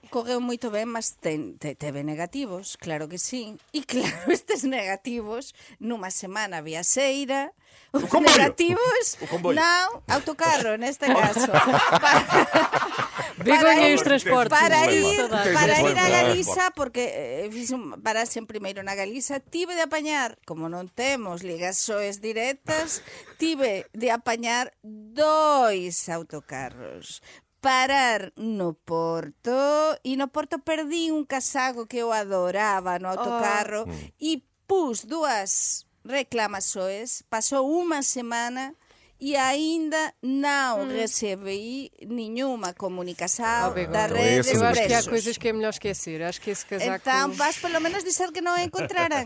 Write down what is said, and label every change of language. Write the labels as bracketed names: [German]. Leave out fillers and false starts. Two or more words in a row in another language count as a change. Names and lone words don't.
[Galician] Correu moito ben, mas teve negativos, claro que sí. E claro, estes negativos, numa semana viaxeira, os [Portuguese] comboio. [Galician] negativos, [Portuguese] O comboio. [Galician] non, autocarro, neste caso. [Portuguese] Begonha e os transportes. [Galician] Para [Portuguese] Tenho [Galician] ir, [Portuguese] saudades. [Galician] para ir a [Portuguese] Problema. [Galician] Galiza, porque fiz parasen primeiro na Galiza, tive de apañar, como non temos ligaxoes directas, tive de apañar 2 autocarros. Parar no Porto, e no Porto perdí un casaco que eu adoraba no autocarro, e pus 2 reclamações, pasou [Portuguese] uma semana e ainda não recebi nenhuma comunicação Begonha. da Então, rede esse Eu acho que há Expressos. coisas que é melhor esquecer. Acho que esse casaco... Então, vais pelo menos dizer que não encontraram.